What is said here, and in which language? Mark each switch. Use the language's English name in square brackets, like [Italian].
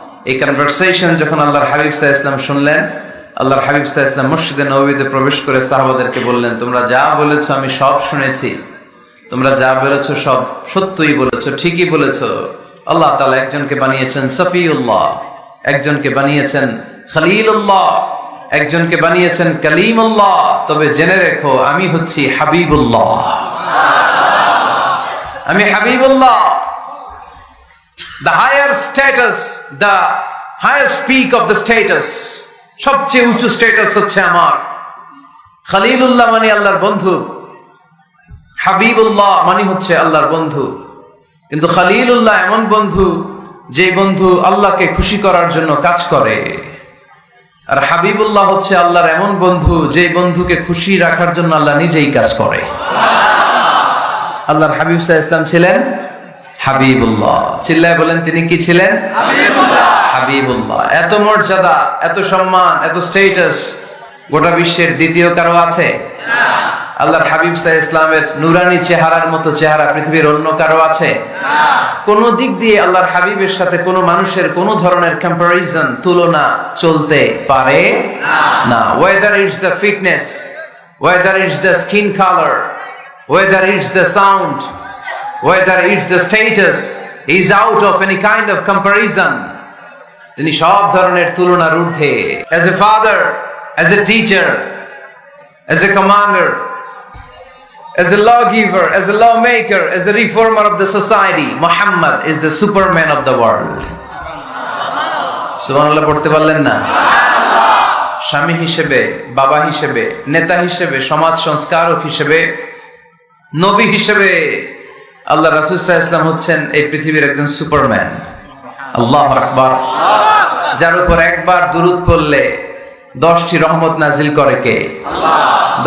[Bangla] এই কনভারসেশন যখন আল্লাহর হাবিব সাল্লাল্লাহু আলাইহি ওয়াসাল্লাম শুনলেন, আল্লাহর হাবিব সাল্লাল্লাহু আলাইহি ওয়াসাল্লাম মসজিদে নববীতে প্রবেশ করে সাহাবাদেরকে বললেন, তোমরা যা বলেছো আমি সব শুনেছি, তোমরা যা বলেছো সব সত্যই বলেছো, ঠিকই বলেছো। আল্লাহ তাআলা একজনকে বানিয়েছেন সফিউল্লাহ, একজনকে বানিয়েছেন খলিলুল্লাহ, একজনকে বানিয়েছেন কালিমুল্লাহ। তবে জেনে রেখো আমি হচ্ছি হাবিবুল্লাহ, আমি Habibullah. [English] The higher status, the highest peak of the status, [Bangla] সবচেয়ে উঁচু স্ট্যাটাস হচ্ছে আমার। খলিলুল্লাহ মানে আল্লাহর বন্ধু, হাবিবুল্লাহ মানে হচ্ছে আল্লাহর বন্ধু। কিন্তু খলিলুল্লাহ এমন বন্ধু যে বন্ধু আল্লাহকে খুশি করার জন্য কাজ করে, আর হাবিবুল্লাহ হচ্ছে আল্লাহর এমন বন্ধু যে বন্ধুকে খুশি রাখার জন্য আল্লাহ নিজেই কাজ করে। আল্লাহর হাবিব সাল্লাল্লাহু আলাইহি ওয়াসাল্লাম ছিলেন হাবিবুল্লাহ। চিল্লায় বলেন, তিনি কি ছিলেন? হাবিবুল্লাহ। হাবিবুল্লাহ। এত মর্যাদা, এত সম্মান, এত স্ট্যাটাস গোটা বিশ্বের দ্বিতীয় কারো আছে? আল্লাহর হাবিব সাল্লাল্লাহু আলাইহি ওয়াসাল্লামের নুরানি চেহারার মতো চেহারা পৃথিবীর অন্য কারো আছে? কোন দিক দিয়ে আল্লাহর হাবিবের সাথে কোন মানুষের কোন ধরনের কম্পারিজন, তুলনা চলতে পারে না। [English] whether it's the fitness, whether it's the skin color, whether it's the sound, whether it's the status, is out of any kind of comparison. [Bangla] তিনি সব ধরনের তুলনার ঊর্ধ্বে। [English] as a father, as a teacher, as a commander, as a lawgiver, as a lawmaker, as a reformer of the society, Muhammad is the superman of the world. [Bangla] সুবহানাল্লাহ পড়তে পারলেন না? স্বামী হিসেবে, বাবা হিসেবে, নেতা হিসেবে, সমাজ সংস্কারক হিসেবে, নবী হিসেবে আল্লাহ রাসূল সাল্লাল্লাহু আলাইহি ওয়াসাল্লাম হচ্ছেন এই পৃথিবীর একজন সুপারম্যান। আল্লাহু আকবার। যার উপর একবার দুরূদ পড়লে 10টি রহমত নাজিল করে কে? আল্লাহ।